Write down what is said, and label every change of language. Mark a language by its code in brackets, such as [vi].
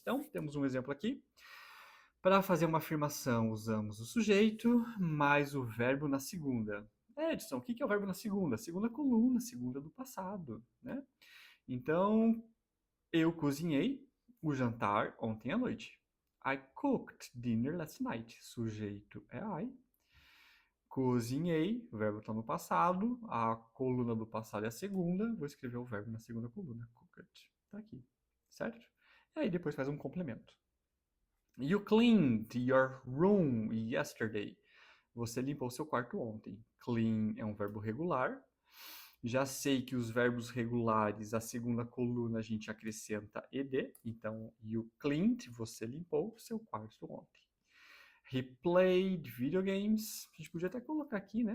[pt] Então temos um exemplo aqui. Para fazer uma afirmação usamos o sujeito mais o verbo na segunda. Edson, o que é o verbo na segunda? Segunda coluna, segunda do passado, né? Então eu cozinhei o jantar ontem à noite. [en] I cooked dinner last night. [pt] Sujeito é I. Cozinhei, o verbo está no passado. A coluna do passado é a segunda. Vou escrever o verbo na segunda coluna. Cooked. Está aqui, certo? E aí depois faz um complemento. [en] You cleaned your room yesterday. [pt] Você limpou seu quarto ontem. Clean é um verbo regular. Já sei que os verbos regulares, a segunda coluna a gente acrescenta ed. Então, [en] you cleaned, [pt] você limpou seu quarto ontem. [en] He played video games. [pt] A gente podia até colocar aqui, né?